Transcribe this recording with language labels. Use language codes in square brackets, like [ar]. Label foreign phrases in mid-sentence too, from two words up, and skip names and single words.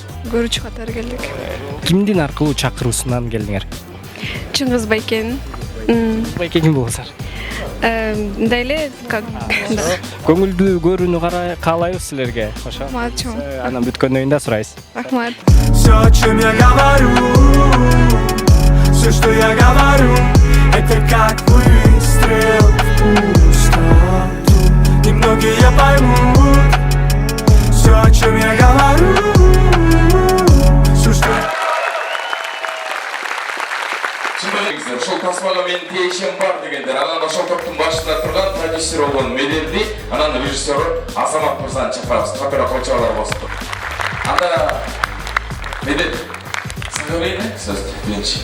[ky] Көрүүчү катары келдик. Кимдин аркылуу чакыруусунан келдиңер? Чыңгыз Байкен. Байке ким болосуңар? Мындай эле Көңүлдүү көрүүнү каалайбыз силерге, ошо. Мачоң. Анан бүткөндөн кийин да сурайбыз. Рахмат. [ru] Все, о чем я говорю, все, что я говорю, это как выстрел в пустоту. Немногие поймут все, о чем я говорю, все, что... [ky] Ушул тасмага менин тиешем бар дегендер, ага режиссер болгон меденди, анан режиссеру Азамат мырзаны чакырабыз. Камера койчолор болсун. Анда медет сага берейин сөздү биринчи.